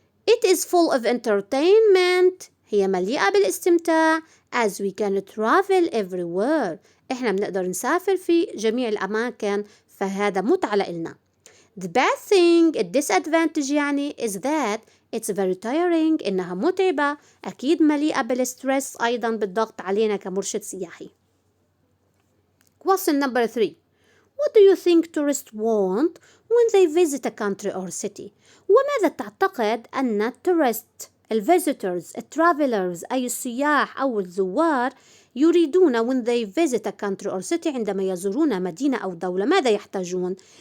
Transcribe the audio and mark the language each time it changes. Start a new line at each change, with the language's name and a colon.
English: It is full of entertainment
Arabic: هي مليئة بالاستمتاع
English: as we can travel everywhere.
Arabic: إحنا بنقدر نسافر في جميع الأماكن فهذا متعة لإلنا.
English: The bad thing disadvantage
Arabic: يعني
English: is that it's very tiring
Arabic: إنها متعبة أكيد مليئة بالستريس أيضا بالضغط علينا كمرشد سياحي.
English: Question number 3. What do you think tourists want when they visit a country or city؟
Arabic: وماذا تعتقد أن
English: tourists visitors travelers
Arabic: أي السياح أو الزوار يريدون
English: when they visit a country or city
Arabic: عندما يزورون مدينة أو دولة ماذا يحتاجون؟